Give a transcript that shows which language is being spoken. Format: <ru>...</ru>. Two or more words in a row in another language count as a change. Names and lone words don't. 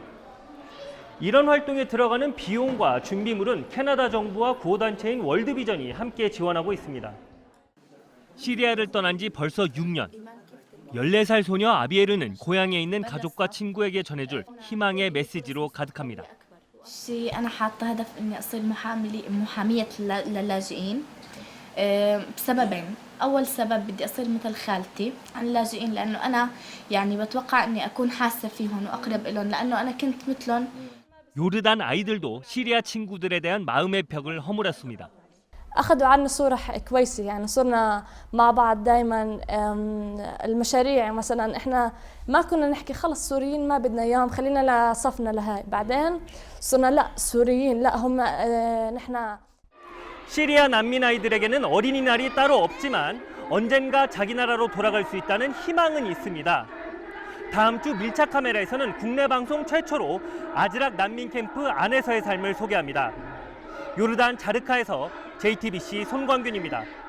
<ko>이런 활동에 들어가는 비용과 준비물은 캐나다 정부와 구호단체인 월드비전이 함께 지원하고 있습니다. 시리아를 떠난 지 벌써 6년. 14살 소녀 아비에르는 고향에 있는 가족과 친구에게 전해줄 희망의 메시지로 가득합니다.</ko> <ar>أنا حاطة هدف إني أصير محامية للاجئين بسببين. أول سبب بدي أصير مثل خالتي عن اللاجئين لأنه أنا يعني بتوقع إني أكون حاسة فيهم وأقرب إلهم لأنه أنا كنت مثلهم.</ar> <ko>요르단 아이들도 시리아 친구들에 대한 마음의 벽을 허물었습니다.</ko> <ar>أخذوا عنا صورة كويسة يعني صرنا مع بعض دائما المشاريع مثلا إحنا ما كنا نحكي خلص سوريين ما بدنا إياهم خلينا لصفنا لهاي بعدين صرنا لا سوريين لا هم نحن</ar> <ko>시리아 난민 아이들에게는 어린이날이 따로 없지만 언젠가 자기 나라로 돌아갈 수 있다는 희망은 있습니다. 다음 주 밀착 카메라에서는 국내 방송 최초로 아즈락 난민 캠프 안에서의 삶을 소개합니다. 요르단 자르카에서 JTBC 손광균입니다.</ko>